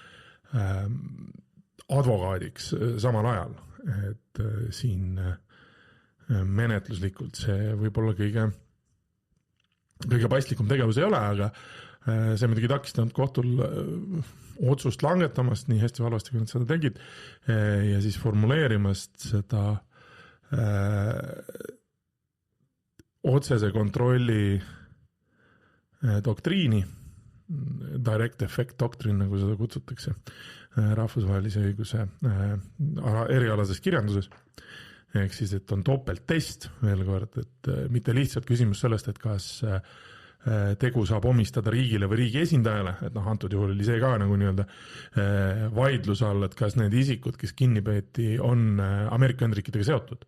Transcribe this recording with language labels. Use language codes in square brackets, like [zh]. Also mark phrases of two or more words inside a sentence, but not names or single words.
[et] advokaadiks samal ajal, et siin menetluslikult see võib olla kõige paslikum tegevus ei ole, aga see muidugi takistanud kohtul otsust langetamast nii hästi valvasti, kui nad seda tegid, ja siis formuleerimast seda otsese kontrolli doktriini, [en] direct effect doctrine, [et] nagu seda kutsutakse rahvusvahelise õiguse erialases kirjanduses. Ehk siis, et on topelttest veel kord, et mitte lihtsalt küsimus sellest, et kas tegu saab omistada riigile või riigi esindajale, et antud juhul oli see ka nagu nii-öelda vaidluse all, et kas need isikud, kes kinni peeti, on Ameerika Ühendriikidega seotud.